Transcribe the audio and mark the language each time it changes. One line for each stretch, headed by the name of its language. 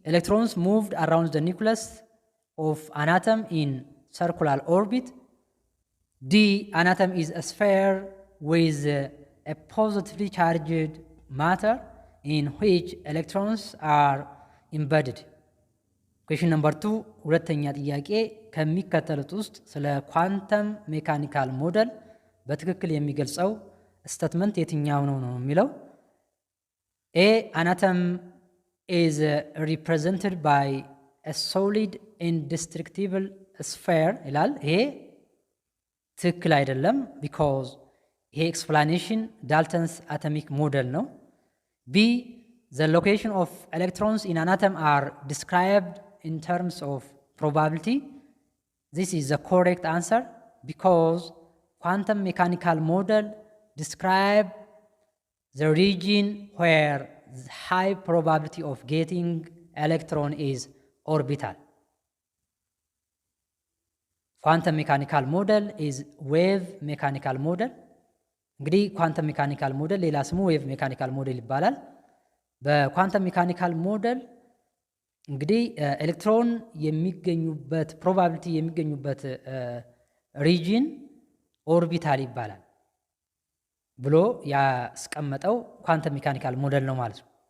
English: Electrons moved around the nucleus of an atom in circular orbit. D. An atom is a sphere with a positively charged matter in which electrons are embedded. Question number 2,
Amharic: ሁለተኛ ጥያቄ ከሚከተሉት ውስጥ ስለ ኳንተም ሜካኒካል ሞዴል በትክክል የሚገልጸው ስቴትመንት የትኛው ነው የሚለው። A.
English: An atom is represented by a solid indestructible sphere
Amharic: ይላል። ይሄ ትክክል አይደለም፣
English: because
Amharic: ይሄ ኤክስፕላኔሽን ዳልተንስ አቶሚክ ሞዴል ነው። B.
English: The location of electrons in an atom are described in terms of probability. This is the correct answer, because quantum mechanical model describe the region where the high probability of getting electron is orbital. ኳንተም ሜካኒካል ሞዴል ኢዝ ዌቭ ሜካኒካል ሞዴል።
Amharic: እንግዲህ ኳንተም ሜካኒካል ሞዴል ሌላ ስሙ ዌቭ ሜካኒካል ሞዴል ይባላል። በኳንተም ሜካኒካል ሞዴል እንግዲህ ኤሌክትሮን የሚገኙበት ፕሮባቢሊቲ የሚገኙበት ሪጅን ኦርቢታል ይባላል ብሎ ያስቀመጠው ኳንተም ሜካኒካል ሞዴል ነው ማለት ነው።